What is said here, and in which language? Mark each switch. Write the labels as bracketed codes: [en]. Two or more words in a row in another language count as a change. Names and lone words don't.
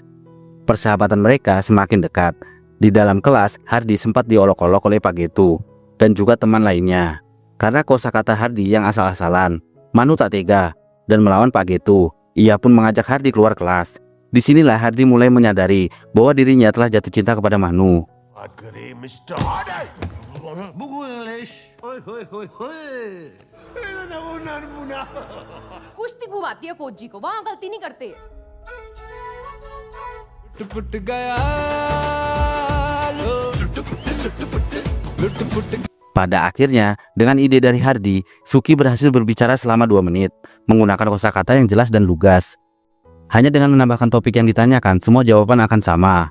[id] Persahabatan mereka semakin dekat. Di dalam kelas, Hardy sempat diolok-olok oleh Pak Getu dan juga teman lainnya. Karena kosakata Hardy yang asal-asalan, Manu tak tega dan melawan Pak Getu. Ia pun mengajak Hardy keluar kelas. Disinilah Hardy mulai menyadari bahwa dirinya telah jatuh cinta kepada Manu. [hi] कुश्ती घुमाती है कोच जी को, वहाँ गलती नहीं करते। [id] Pada akhirnya, dengan ide dari Hardy, Suki berhasil berbicara selama 2 menit, menggunakan kosakata yang jelas dan lugas. Hanya dengan menambahkan topik yang ditanyakan, semua jawaban akan sama.